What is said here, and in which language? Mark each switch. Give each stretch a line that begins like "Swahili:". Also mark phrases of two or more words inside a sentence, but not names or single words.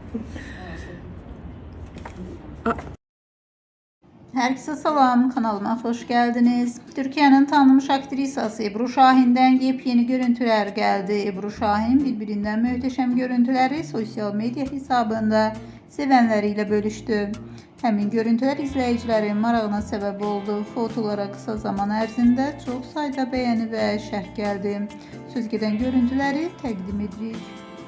Turkish: Herkese salam, kanalıma hoş geldiniz. Türkiye'nin tanınmış aktrisası Ebru Şahin'den yepyeni görüntüler geldi. Ebru Şahin birbirinden muhteşem görüntüleri sosyal medya hesabında sevenleriyle bölüştü.
Azerbaijani: Həmin
Turkish: görüntüler izleyicilerin
Azerbaijani: marağına səbəb oldu. Fotolara
Turkish: kısa zaman
Azerbaijani: ərzində çox sayda
Turkish: beğeni ve
Azerbaijani: şərh geldi. Söz gedən görüntüləri təqdim edirik.